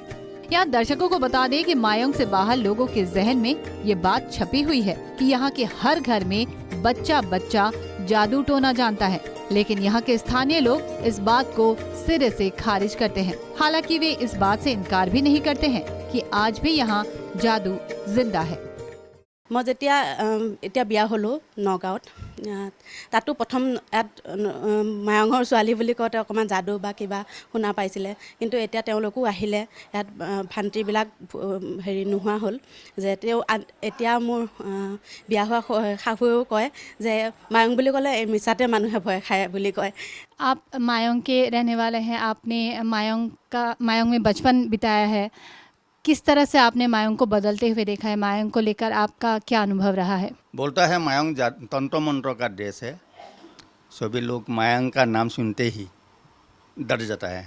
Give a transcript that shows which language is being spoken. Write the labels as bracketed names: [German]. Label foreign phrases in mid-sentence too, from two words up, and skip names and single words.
[Hindi] यहाँ दर्शकों को बता दें कि मायोंग से बाहर लोगों के जहन में ये बात छपी हुई है कि यहाँ के हर घर में बच्चा बच्चा जादू टोना जानता है, लेकिन यहाँ के स्थानीय लोग इस बात को सिरे से खारिज करते हैं। हालांकि वे इस बात से इनकार भी नहीं करते हैं कि आज भी यहाँ जादू जिंदा है। [Assamese] মই যেতিয়া এতিয়া বিয়া হ'লোঁ নগাঁৱত, তাতো প্ৰথম ইয়াত মায়ঙৰ ছোৱালী বুলি কওঁতে অকণমান যাদু বা কিবা শুনা পাইছিলে, কিন্তু এতিয়া তেওঁলোকো আহিলে, ইয়াত ভ্ৰান্তিবিলাক হেৰি নোহোৱা হ'ল। যে তেওঁ এতিয়া মোৰ বিয়া হোৱা শাহুৱেও কয় যে মায়ং বুলি ক'লে মিছাতে মানুহে ভয় খায় বুলি কয়। [Hindi] आप मायोंग के रहने वाले हैं, आपने मायोंग में बचपन बिताया है। किस तरह से आपने मायोंग को बदलते हुए देखा है? मायोंग को लेकर आपका क्या अनुभव रहा है? बोलता है मायोंग तंत्र मंत्र का देश है। सभी लोग मायोंग का नाम सुनते ही डर जाता है।